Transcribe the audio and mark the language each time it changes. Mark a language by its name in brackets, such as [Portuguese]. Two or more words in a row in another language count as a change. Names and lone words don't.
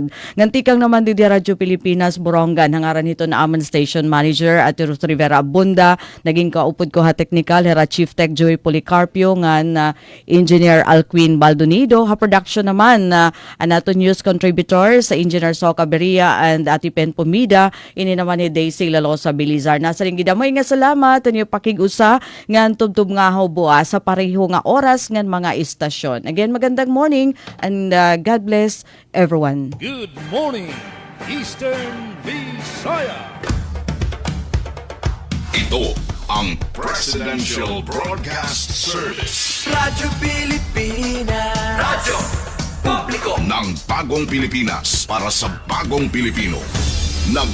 [Waray] Ngantikang naman di Radyo Pilipinas Borongan hangaran nito na amon station manager at Ruth Rivera Abunda, naging kaupod ko ha technical hera Chief Tech Joey Policarpio ngan Engineer Alquin Baldonido, ha production naman anato news contributor sa Engineer Soca Beria and Ati Pen Pumida, ini naman ni Daisy Lalosa Bilizar. Nasa ring gidamoy nga salamat niyo pakig-usa ngan tubtub nga hobua sa pareho nga oras ngan mga istasyon. [English] Again, magandang morning and God bless everyone. Good morning, Eastern Visayas. [Filipino] Ito ang Presidential Broadcast Service. Radyo Pilipinas. Radyo Publiko ng Bagong Pilipinas para sa Bagong Pilipino.